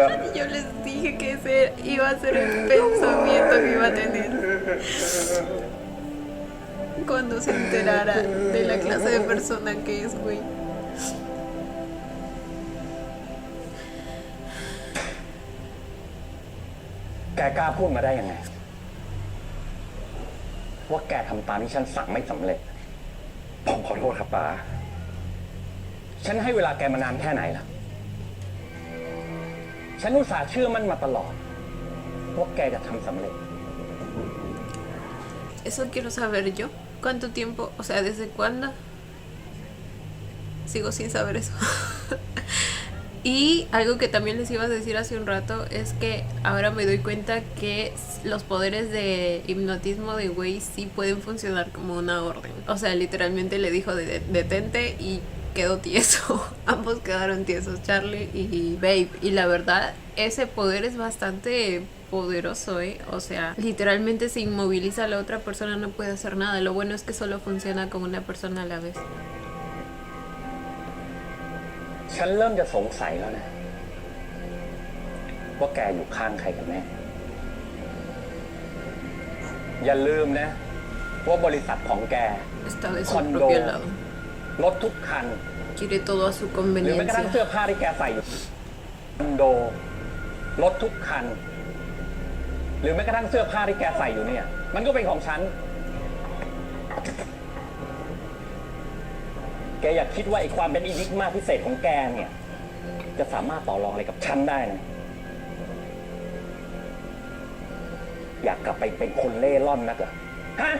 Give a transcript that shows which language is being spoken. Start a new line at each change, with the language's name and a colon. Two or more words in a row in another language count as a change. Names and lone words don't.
Spanish: Yo les dije que ese iba a ser el pensamiento que iba a tener cuando se enterara de la clase de persona que es, güey.
Thai: แกกล้าพูดมาได้ยังไง ว่าแกทำตามที่ฉันสั่งไม่สำเร็จ ผมขอโทษครับป๋า ฉันให้เวลาแกมานานแค่ไหนล่ะ ฉันอุตส่าห์เชื่อมั่นมาตลอดว่าแกจะทำสำเร็จ
Spanish: Eso quiero saber yo. ¿Cuánto tiempo? O sea, ¿desde cuándo? Sigo sin saber eso. Y algo que también les iba a decir hace un rato es que ahora me doy cuenta que los poderes de hipnotismo de Wei sí pueden funcionar como una orden. O sea, literalmente le dijo detente y quedó tieso. Ambos quedaron tiesos, Charlie y Babe. Y la verdad, ese poder es bastante poderoso, ¿eh? O sea, literalmente se inmoviliza a la otra persona, no puede hacer nada. Lo bueno es que solo funciona con una persona a la vez.
Thai: ฉันเริ่มจะสงสัยแล้วนะ ว่าแกอยู่ข้างใครกันแน่ อย่าลืมนะ ว่าบริษัทของแก
Spanish: Está de su Cuando- propio lado.
Thai: รถทุกคัน
Spanish: Quiere todo a su
Thai: หรือแม้กระทั่งเสื้อ
Spanish: conveniencia.
Thai: ผ้าที่แกใส่อยู่คอนโด รถทุกคัน หรือแม้กระทั่งเสื้อผ้าที่แกใส่อยู่เนี่ย มันก็เป็นของฉัน แกอยากคิดว่าไอ้ความเป็นอินิกมาพิเศษของแกเนี่ย จะสามารถต่อรองอะไรกับฉันได้นะ อยากกลับไปเป็นคนเล่ร่อนนักเหรอฮะ